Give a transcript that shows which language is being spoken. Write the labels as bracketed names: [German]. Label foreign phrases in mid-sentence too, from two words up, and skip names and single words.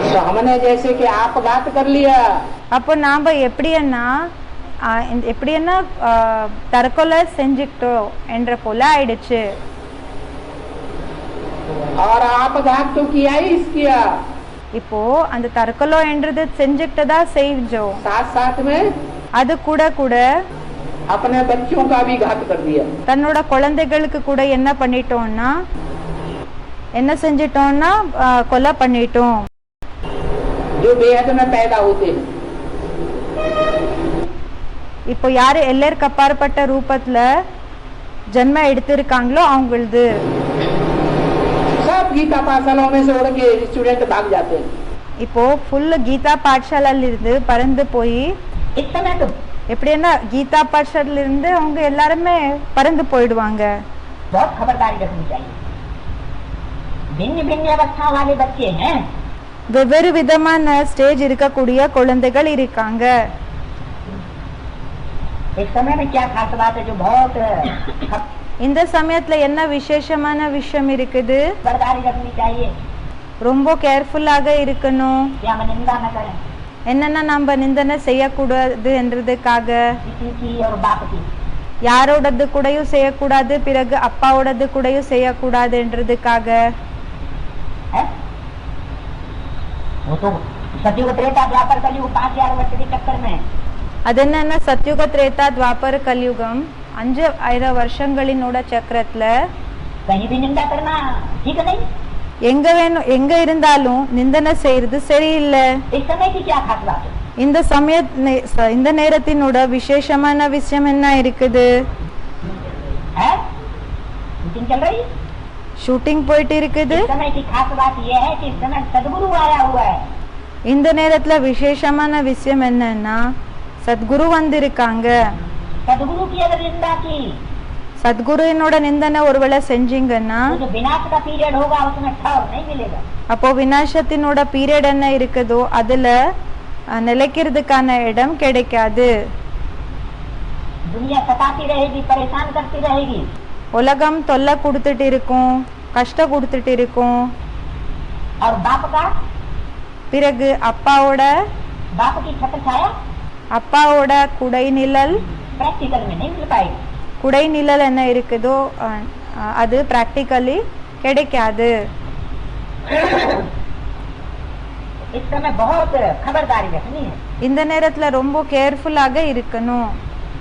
[Hindi] हमने जैसे कि आपघात कर लिया [Tamil] அப்போ நாம எப்படின்னா தற்கொலை செஞ்சுக்கிட்டோம் என்ற போல ஆயிடுச்சு. [Hindi] और आपघात तो किया ही किया, [Tamil] இப்போ அந்த தற்கொலை என்றது செஞ்சுக்கிட்டதா செஞ்சோம், [Hindi] साथ साथ में [Tamil] அது கூட கூட [Hindi] अपने बच्चों का भी घात कर दिया. [Tamil] தன்னோட குழந்தைகளுக்கு கூட என்ன பண்ணிட்டோம்னா என்ன செஞ்சிட்டோம்னா கொலை பண்ணிட்டோம். [Hindi] जो बेहद में पैदा होते हैं, [Tamil] இப்போ யாரு எல்லோருக்கு அப்பாற்பட்ட ரூபத்துல ஜென்ம எடுத்திருக்காங்களோ அவங்களது [Hindi] सब गीता पाठशालाओं में से उड़ के स्टूडेंट भाग जाते हैं. [Tamil] இப்போ ஃபுல் கீதா பாठशालाல இருந்து பறந்து போய் எப்படின்னா கீதா பாठशालाல இருந்து அவங்க எல்லாருமே பறந்து போயிடுவாங்க. [Hindi] बहुत खबरदारी रखनी चाहिए. भिन्न भिन्न अवस्था वाले बच्चे हैं, [Tamil] வெவ்வேறு விதமான ஸ்டேஜ் இருக்கக்கூடிய குழந்தைகள் இருக்காங்க. [Hindi] एक समय में क्या खास बात है जो बहुत [Tamil] இந்த சமயத்துல என்ன விசேஷமான விஷயம் இருக்குது, [Hindi] खबरदारी रखनी चाहिए. [Tamil] ரொம்ப கேர்ஃபுல்லாக இருக்கணும். [Hindi] कि हम निंदा न करें [Tamil] என்னன்னா நம்ம நிந்தனை செய்யக்கூடாது என்றதுக்காக, [Hindi] किसी की और बाप की. [Tamil] யாரோடது கூடயும் செய்யக்கூடாது, பிறகு அப்பாவோடது கூடயும் செய்யக்கூடாது என்றதுக்காக. [Hindi] है वो तो सतयुग त्रेता द्वापर कलयुग 5000 वर्ष के चक्कर में [Tamil] அது என்னன்னா சத்யுக திரேதா துவாபர கலியுகம் 5000 வருஷங்களினோட சக்கரத்துல [Hindi] कहीं भी निंदा करना ठीक नहीं. [Tamil] எங்க இருந்தாலும் நிந்தனை செய்யறது சரியில்லை. [Hindi] इस समय की क्या खास बात है? [Tamil] இந்த நேரத்தினோட விசேஷமான விஷயம் என்ன இருக்குது, [Hindi] है मीटिंग चल रही है, [Tamil] ஷூட்டிங் போயிட்டு இருக்குது. [Hindi] इस समय की खास बात यह है कि इस समय सदगुरु आया हुआ है. [Tamil] இந்த நேரத்துல விசேஷமான விஷயம் என்னன்னா சத்குரு வந்திருக்காங்க. [Hindi] सदगुरु की अगर निंदा की [Tamil] சத்குருவினோட நிந்தனை ஒருவேளை செஞ்சீங்கன்னா [Hindi] तो जो विनाश का पीरियड होगा उसमें ठहर नहीं मिलेगा. [Tamil] அப்போ விநாசத்தினோட பீரியட் என்ன இருக்குதோ அதுல நிலைக்கிறதுக்கான இடம் கிடைக்காது. [Hindi] दुनिया सताती रहेगी, परेशान करती रहेगी. [Tamil] உலகம் தொல்லை கொடுத்துட்டு இருக்கும், கஷ்டம் கொடுத்துட்டு இருக்கும். [Hindi] और बाप का [Tamil] பிறகு அப்பாவோட [Hindi] बाप की छत्र छाया [Tamil] அப்பாவோட குடை நிழல் [Hindi] प्रैक्टिकल में नहीं मिल पाएगी. [Tamil] குடை நிழல் என்ன இருக்குதோ அது பிராக்டிக்கலி கிடைக்காது. [Hindi] इस समय बहुत खबरदारी रखनी है. [Tamil] இந்த நேரத்துல ரொம்ப கேர்ஃபுல்லாக இருக்கணும்.